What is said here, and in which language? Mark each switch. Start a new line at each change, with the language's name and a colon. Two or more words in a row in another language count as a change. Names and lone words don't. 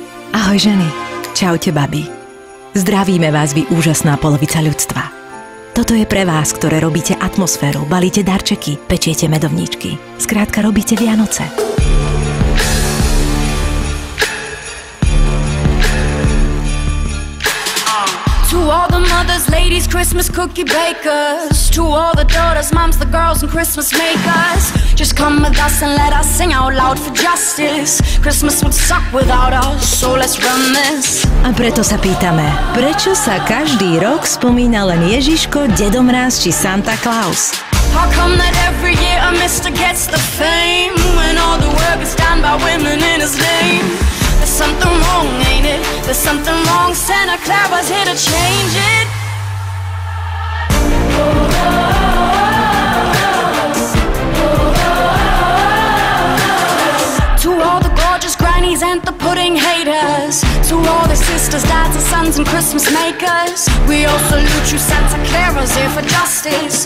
Slovak: Ahoj ženy, čaute babi. Zdravíme vás, vy úžasná polovica ľudstva. Toto je pre vás, ktoré robíte atmosféru, balíte darčeky, pečiete medovníčky. Skrátka robíte Vianoce.
English: To all the mothers, ladies, Christmas cookie bakers. To all the daughters, moms, the girls, and Christmas makers. Just come with us and let us sing out loud for justice. Christmas would suck without us, so let's run this.
Slovak: A preto sa pýtame, prečo sa každý rok spomína len Ježiško, Dedo Mráz či Santa Claus?
English: How come that every year a mister gets the fame when all the work is done by women in his name? There's something wrong, ain't it? There's something wrong. Santa Claus here to change it. To all the gorgeous grannies and the pudding haters, to all the sisters, dads, and sons, and Christmas makers, we all salute you, Santa Claus here for justice.